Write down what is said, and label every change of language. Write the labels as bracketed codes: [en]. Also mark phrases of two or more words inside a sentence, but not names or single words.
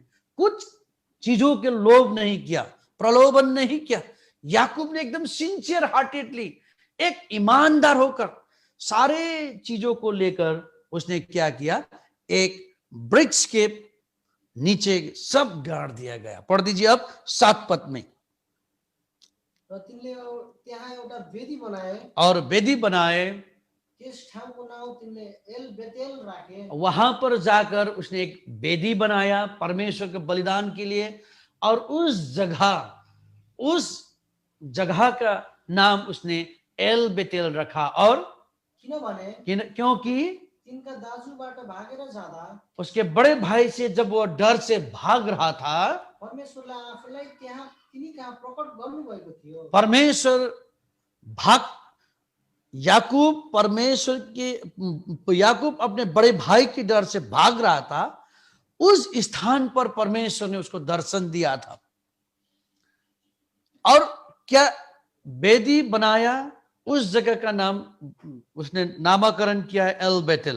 [hi] कुछ चीजों के लोभ नहीं किया, प्रलोभन नहीं किया। याकूब ने एकदम [en] sincere heartedly, [hi] एक ईमानदार होकर सारे चीजों को लेकर उसने क्या किया? एक वृक्ष के नीचे सब गाड़ दिया गया। पढ़ दीजिए अब 7 पद में। [ne] र तिनले त्यहाँ एउटा वेदी बनाए [hi] और वेदी बनाए [ne] त्यस ठाउँको नाउँ तिनले एल बेतेल राखे। [hi] वहां पर जाकर उसने एक वेदी बनाया परमेश्वर के बलिदान के लिए, और उस जगह का नाम उसने एल बेतेल रखा। और [ne] किनभने [hi] क्योंकि [ne] तिनका दाजुबाट भागेर जाँदा [hi] उसके बड़े भाई से जब वो डर से भाग रहा था, [ne] परमेश्वरले आफूलाई त्यहाँ तिनी कहाँ प्रकट गर्नुभएको थियो। [hi] परमेश्वर भाग याकूब अपने बड़े भाई के डर से भाग रहा था। उस स्थान पर परमेश्वर ने उसको दर्शन दिया था, और क्या वेदी बनाया, उस जगह का नाम उसने नामकरण किया है एल बेतेल।